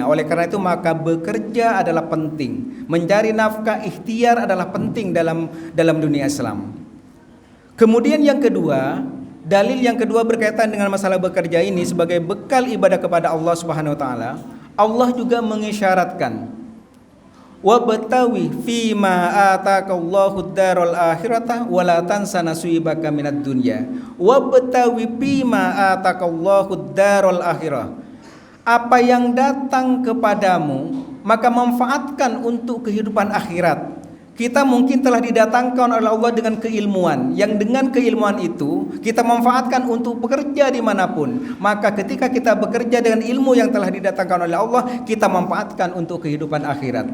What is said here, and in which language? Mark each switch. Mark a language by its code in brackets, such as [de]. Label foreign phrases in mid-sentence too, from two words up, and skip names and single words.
[id] Oleh karena itu maka bekerja adalah penting, mencari nafkah, ikhtiar adalah penting dalam dunia Islam. Kemudian yang kedua, dalil yang kedua berkaitan dengan masalah bekerja ini sebagai bekal ibadah kepada [ar] الله سبحانه وتعالى. [id] Allah juga mengisyaratkan, [ar] وابتغ فيما آتاك الله الدار الآخرة ولا تنس نصيبك من الدنيا. وابتغ فيما آتاك الله الدار الآخرة. [id] Apa yang datang kepadamu maka manfaatkan untuk kehidupan akhirat. Kita mungkin telah didatangkan oleh Allah dengan keilmuan, yang dengan keilmuan itu kita manfaatkan untuk bekerja dimanapun. Maka ketika kita bekerja dengan ilmu yang telah didatangkan oleh Allah, kita manfaatkan untuk kehidupan akhirat.